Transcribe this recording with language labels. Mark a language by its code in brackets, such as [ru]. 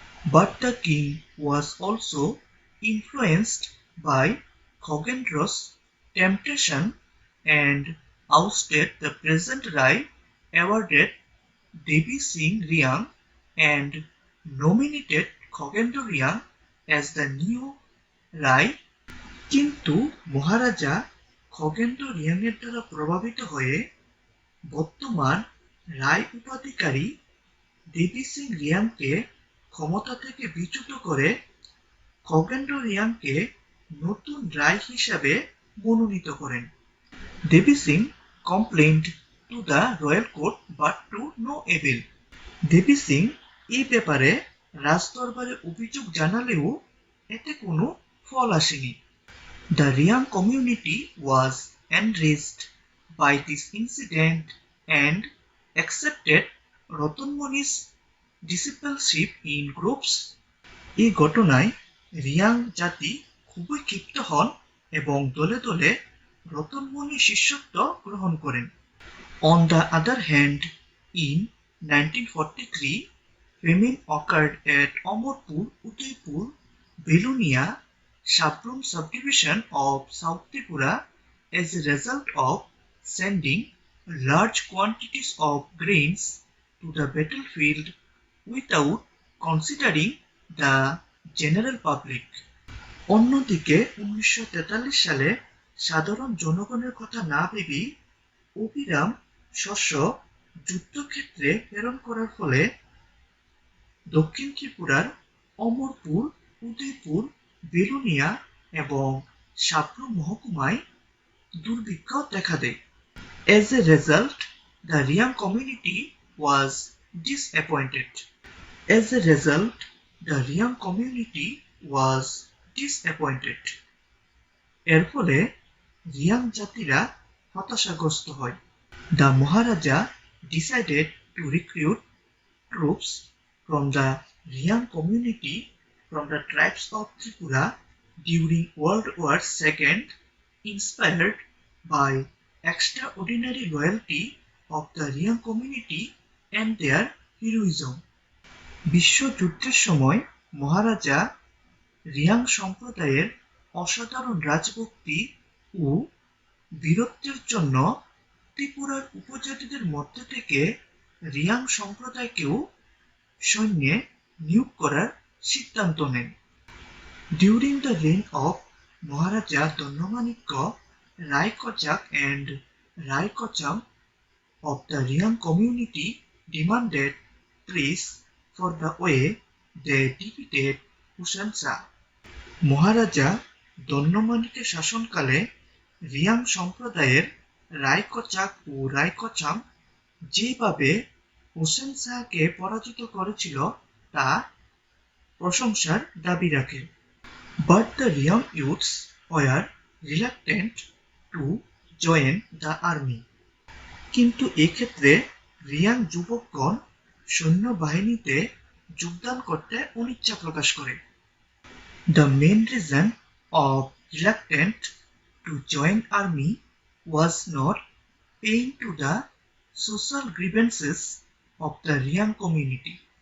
[en] But the king was also influenced by Khogendro's temptation and ousted the present Rai, awarded Devi Singh Riang and nominated Khogendro Riang as the new Rai. [bn] কিন্তু মহারাজা খগেন্দ্র রিয়াংয়ের দ্বারা প্রভাবিত হয়ে বর্তমান রায় উপাধিকারী দেবী সিং রিয়াংকে ক্ষমতা থেকে বিচ্যুত করে খগেন্দ্র রিয়াংকে নতুন রায় হিসাবে মনোনীত করেন। [en] Devi Singh complained to the royal court but to no avail. [bn] দেবী সিং এই ব্যাপারে রাজদরবারে অভিযোগ জানালেও এতে কোনো ফল আসেনি। [en] The Riang community was enraged by this incident and accepted Ratanmani's discipleship in groups. [bn] এই ঘটনায় রিয়াং জাতি খুবই ক্ষিপ্ত হন এবং দলে দলে রতনমণি শিষ্যত্ব গ্রহণ করেন। [en] On the other hand, in 1943, famine occurred at Amarpur, Udaipur, Belunia, Sabrum subdivision of South Tripura as a result of sending large quantities of grains to the battlefield without considering the general public. [bn] অন্যদিকে 1943 সালে সাধারণ জনগণের কথা না ভেবেই অবিরাম শস্য যুদ্ধক্ষেত্রে প্রেরণ করার ফলে দক্ষিণ ত্রিপুরার অমরপুর, উদয়পুর, বেলুনিয়া এবং সাবরুম মহকুমায় দুর্ভিক্ষ দেখা দেয়। [en] As a result, the Riang community was disappointed. As a result, the Riang community was disappointed. [bn] এর ফলে রিয়াং জাতিরা হতাশাগ্রস্ত হয়। [en] The Maharaja decided to recruit troops from the Riang community from the tribes of Tripura during World War II, inspired by extraordinary loyalty of the Riang community and their heroism. [bn] বিশ্বযুদ্ধের সময় মহারাজা রিয়াং সম্প্রদায়ের অসাধারণ রাজভক্তি ও বীরত্বের জন্য ত্রিপুরার উপজাতিদের মধ্য থেকে রিয়াং সম্প্রদায়কেও সৈন্যে নিয়োগ করার সিদ্ধান্ত নেন। [en] During the reign of Maharaja Donnamanikya, Rai Kochak and Rai Kocham of the Riang community demanded peace for the way they defeated Hussein Shah. [bn] মহারাজা দন্যমানিকের শাসনকালে রিয়াং সম্প্রদায়ের রায়কচাক ও রায়কচাং যেভাবে হোসেন শাহকে পরাজিত করেছিল তা প্রশংসার দাবি রাখে। [en] But the Riang youths were reluctant to join the army. [bn] কিন্তু এক্ষেত্রে রিয়াং যুবকগণ সৈন্যবাহিনীতে যোগদান করতে অনিচ্ছা প্রকাশ করে। [en] The main reason of reluctant to join army was not paying to the social grievances of the Riang community.